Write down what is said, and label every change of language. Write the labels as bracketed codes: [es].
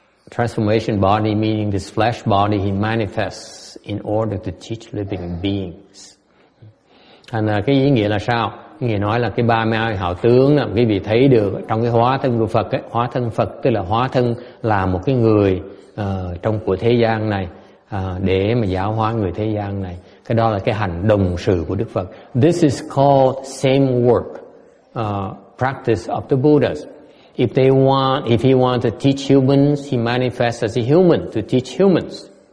[en] Transformation body meaning this flesh body he manifests in order to teach living beings. [vi] Thành cái ý nghĩa là sao? Nghĩa nói là cái 32 hảo tướng là quý vị thấy được trong cái hóa thân của Phật ấy. Hóa thân Phật tức là hóa thân là một cái người trong của thế gian này để mà giáo hóa người thế gian này. Cái đó là cái hành đồng sự của Đức Phật. [en] This is called same work practice of the Buddhas. If he wants to teach humans, he manifests as a human to teach humans.